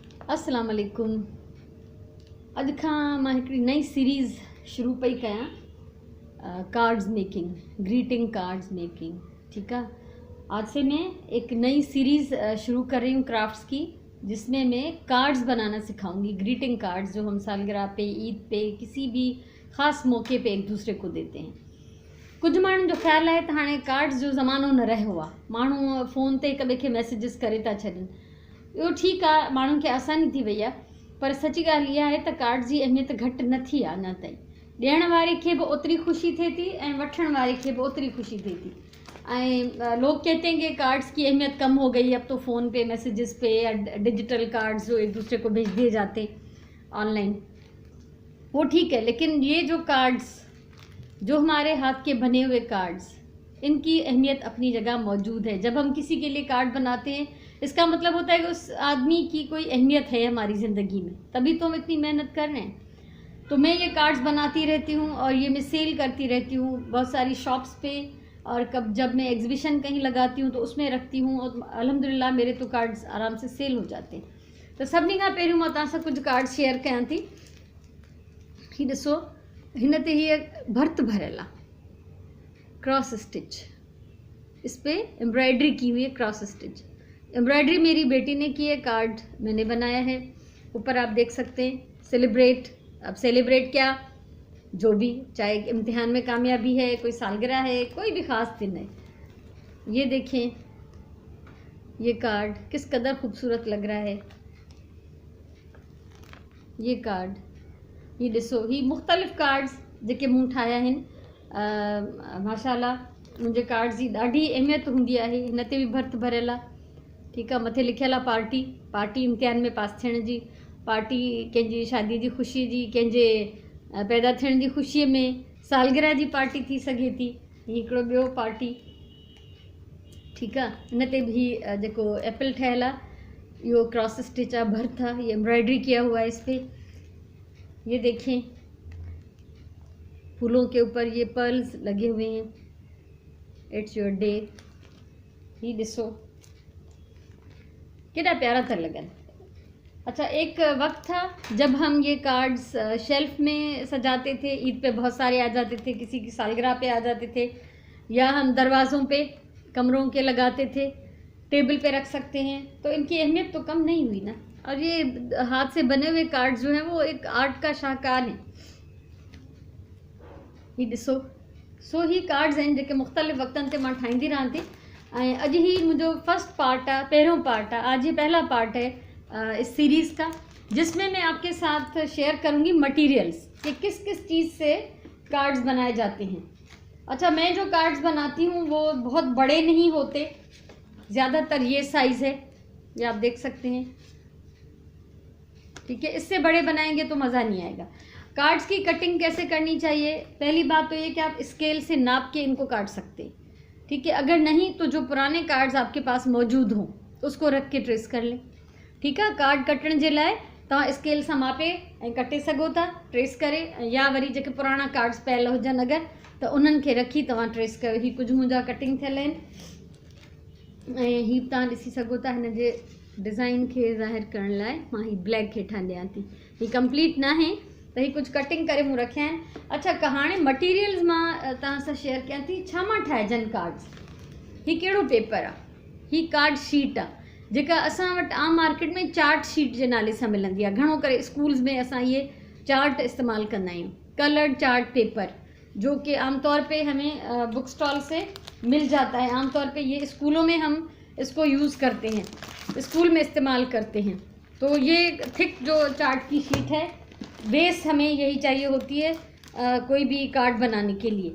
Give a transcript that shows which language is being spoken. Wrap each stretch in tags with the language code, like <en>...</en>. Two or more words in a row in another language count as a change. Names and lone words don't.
<ar>السلام علیکم.</ar> <sd>अॼु खां मां हिकिड़ी नई सीरीज़ शुरू पई कयां,</sd> <en>Cards making, greeting cards making.</en> <ur>ٹھیک ہے، آج سے میں ایک نئی سیریز شروع کر رہی ہوں کرافٹس کی، جس میں میں کارڈز بناںا سکھاؤں گی.</ur> <en>Greeting cards</en> <ur>جو ہم سالگرہ پہ، عید پہ، کسی بھی خاص موقعے پہ ایک دوسرے کو دیتے ہیں.</ur> <sd>कुछ माण्हुनि जो ख़्यालु आहे त हाणे कार्ड्स जो ज़मानो न रहियो आहे, माण्हू फ़ोन ते हिक ॿिए खे मैसेजिस करे था छॾनि। इहो ठीकु आहे, माण्हुनि खे आसानी थी वई आहे, पर सची ॻाल्हि इहा आहे त कार्ड जी अहमियत घटि न थी आहे अञा ताईं। ॾियण वारे खे बि ओतिरी ख़ुशी थिए थी ऐं वठण वारे खे बि ओतिरी ख़ुशी थिए थी।</sd> <ur>ایں لوگ کہتے ہیں کہ کارڈز کی اہمیت کم ہو گئی، اب تو فون پہ، میسجز پہ یا</ur> <en>digital cards</en> <ur>جو ایک دوسرے کو بھیج دیے جاتے آن لائن، وہ ٹھیک ہے. لیکن یہ جو کارڈز، جو ہمارے ہاتھ کے بنے ہوئے کارڈز، ان کی اہمیت اپنی جگہ موجود ہے. جب ہم کسی کے لیے کارڈ بناتے ہیں، اس کا مطلب ہوتا ہے کہ اس آدمی کی کوئی اہمیت ہے ہماری زندگی میں، تبھی تو ہم اتنی محنت کر رہے ہیں. تو میں یہ کارڈز بناتی رہتی ہوں اور یہ میں سیل کرتی رہتی ہوں بہت ساری شاپس پہ، اور جب میں ایگزیبیشن کہیں لگاتی ہوں تو اس میں رکھتی ہوں، اور الحمدللہ میرے تو کارڈز آرام سے سیل ہو جاتے ہیں.</ur> <sd>तो सभिनी खां पहिरियों मां तव्हां सां कुझु कार्ड शेयर कयां थी। ही ॾिसो, हिन ते हीअ भर्त भरियल आहे,</sd> <en>Cross stitch,</en> <ur>اس پہ ایمبرائیڈری کی ہوئی ہے,</ur> <en>cross stitch embroidery</en> <ur>میری بیٹی نے کی ہے، کارڈ میں نے بنایا ہے. اوپر آپ دیکھ سکتے ہیں سیلیبریٹ۔ اب سیلیبریٹ کیا، جو بھی، چاہے امتحان میں کامیابی ہے، کوئی سالگرہ ہے، کوئی بھی خاص دن ہے. یہ دیکھیں، یہ کارڈ کس قدر خوبصورت لگ رہا ہے.</ur> <sd>ये कार्ड, ये ॾिसो, ही मुख़्तलिफ़ कार्ड्स जेके मूं ठाहिया आहिनि। माशाल्लाह मुंहिंजे कार्ड्स जी ॾाढी अहमियत हूंदी आहे। हिन ते बि भर्त भरियल आहे।</sd> <ur>ٹھیک ہے,</ur> <sd>मथे लिखियल आहे पार्टी, पार्टी इम्तिहान में पास थियण जी, पार्टी कंहिंजी शादी जी ख़ुशी जी, कंहिंजे पैदा थियण जी ख़ुशीअ में, सालगिरह जी पार्टी थी सघे थी। हिकिड़ो ॿियो पार्टी, ठीक आहे, हिन ते भी जेको एप्पल ठहियल आहे, इहो</sd> <en>cross stitch</en> <sd>आहे, भर्त आहे,</sd> <ur>یہ ایمبرائیڈری کیا ہوا ہے اس پہ. یہ دیکھیں، پھولوں کے اوپر یہ پرلز لگے ہوئے ہیں,</ur> <en>It's your day.</en> <sd>ये ॾिसो</sd> <ur>کتنا پیارا</ur> <sd>था लगन।</sd> <ur>اچھا، ایک وقت تھا جب ہم یہ کارڈز شیلف میں سجاتے تھے، عید پہ بہت سارے آ جاتے تھے، کسی کی سالگرہ پہ آ جاتے تھے، یا ہم دروازوں پہ کمروں کے لگاتے تھے، ٹیبل پہ رکھ سکتے ہیں. تو ان کی اہمیت تو کم نہیں ہوئی نا۔ اور یہ ہاتھ سے بنے ہوئے کارڈز جو ہیں وہ ایک آرٹ کا شاہکار ہے.</ur> <sd>ये ॾिसो, सो ही कार्ड्स आहिनि जेके मुख़्तलिफ़ वक़्तनि ते मां ठाहींदी रहां थी। ऐं अॼु ही मुंहिंजो</sd> <en>first part</en> <sd>आहे, पहिरियों पार्ट आहे,</sd> <ur>آج یہ پہلا پارٹ ہے اس سیریز کا، جس میں میں آپ کے ساتھ شیئر کروں گی میٹیریلز کہ کس کس چیز سے کارڈز بنائے جاتے ہیں. اچھا، میں جو کارڈز بناتی ہوں وہ بہت بڑے نہیں ہوتے، زیادہ تر یہ سائز ہے، یہ آپ دیکھ سکتے ہیں. ٹھیک ہے، اس سے بڑے بنائیں گے تو مزہ نہیں آئے گا. کارڈز کی کٹنگ کیسے کرنی چاہیے، پہلی بات تو یہ کہ آپ اسکیل سے ناپ کے ان کو کاٹ سکتے ہیں. ٹھیک ہے، اگر نہیں تو جو پرانے کارڈز آپ کے پاس موجود ہوں اس کو رکھ کے ٹریس کر لیں.</ur> <sd>ठीक है, कार्ड कटण जे लाइ तव्हां स्केल सां मापे ऐं कटे सघो था, ट्रेस करे, या वरी जेके पुराणा कार्ड्स पियल हुजनि अगरि, त उन्हनि खे रखी तव्हां ट्रेस कयो। ही कुझु मुंहिंजा कटिंग थियल आहिनि, ऐं ही तव्हां ॾिसी सघो था। हिन जे डिज़ाइन खे ज़ाहिर करण लाइ मां ही ब्लैक हेठां ॾियां थी, ही कंप्लीट न आहे, त ही कुझु कटिंग करे मूं रखिया आहिनि। अच्छा, हाणे मटीरियल्स मां तव्हां सां शेयर कयां थी, छा मां ठाहिजनि कार्ड्स। ही कहिड़ो पेपर आहे, ही</sd> <en>card sheet</en> <sd>आहे, जेका असां वटि आम मार्केट में</sd> <en>chart sheet</en> <sd>जे नाले सां मिलंदी आहे। घणो करे स्कूल्स में असां ये चार्ट इस्तेमालु कंदा आहियूं,</sd> <en>Coloured chart paper,</en> <ur>جو کہ عام طور پہ ہمیں</ur> <en>book stall</en> <ur>سے مل جاتا ہے. عام طور پہ یہ اسکولوں میں ہم اس کو یوز کرتے ہیں، اسکول میں استعمال کرتے ہیں. تو یہ تھک جو چارٹ کی شیٹ ہے، بیس ہمیں یہی چاہیے ہوتی ہے کوئی بھی کارڈ بنانے کے لیے.</ur>